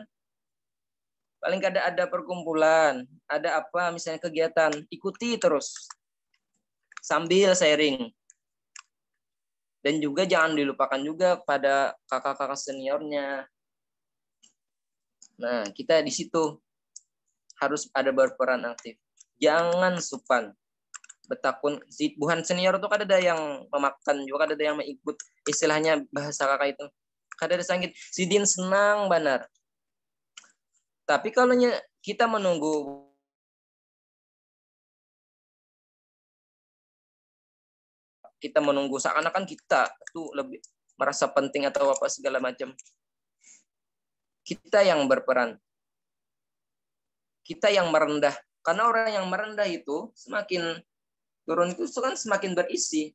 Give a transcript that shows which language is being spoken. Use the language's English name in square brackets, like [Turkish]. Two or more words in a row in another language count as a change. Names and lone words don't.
[Banjar] Paling kada ada perkumpulan, ada apa misalnya kegiatan, ikuti terus. [Indonesian] Sambil sharing. Dan juga jangan dilupakan juga pada kakak-kakak seniornya. Nah, kita di situ harus ada berperan aktif. [Banjar] Jangan supan. Betakun buhan senior itu kada ada yang memakan juga, kada ada yang mengikut istilahnya bahasa kakak itu, kada ada sangkit sidin senang benar. [Indonesian] Tapi kalau kita menunggu seakan-akan kita tuh lebih merasa penting atau apa segala macam, kita yang berperan, kita yang merendah, karena orang yang merendah itu semakin turun itu kan semakin berisi.